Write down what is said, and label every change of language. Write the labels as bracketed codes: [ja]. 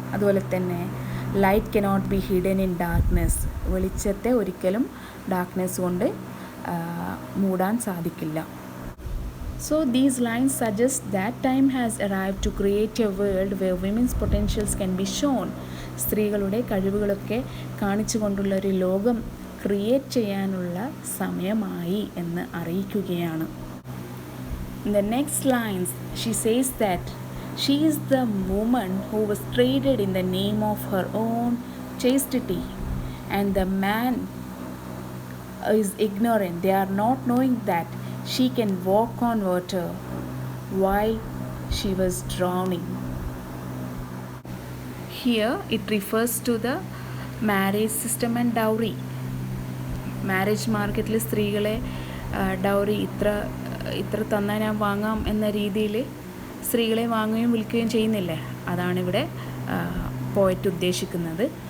[ml] അതുപോലെ തന്നെ [en] Light cannot be hidden in darkness. [ml] വെളിച്ചത്തെ ഒരിക്കലും ഡാർക്ക്നെസ് കൊണ്ട് മൂടാൻ സാധിക്കില്ല. [en] So these lines suggest that time has arrived to create a world where women's potentials can be shown. [ml] സ്ത്രീകളുടെ കഴിവുകളൊക്കെ കാണിച്ചു കൊണ്ടുള്ള ഒരു ലോകം ക്രിയേറ്റ് ചെയ്യാനുള്ള സമയമായി എന്ന് അറിയിക്കുകയാണ്. [en] In the next lines she says that she is the woman who was traded in the name of her own chastity, and the man is ignorant. They are not knowing that she can walk on water while she was drowning. Here it refers to the marriage system and dowry. [ml] Marriage മാർക്കറ്റിൽ സ്ത്രീകളെ dowry ഇത്ര തന്നാൽ ഞാൻ വാങ്ങാം എന്ന രീതിയിൽ സ്ത്രീകളെ വാങ്ങുകയും വിൽക്കുകയും ചെയ്യുന്നില്ലേ, അതാണിവിടെ പോയറ്റ് ഉദ്ദേശിക്കുന്നത്.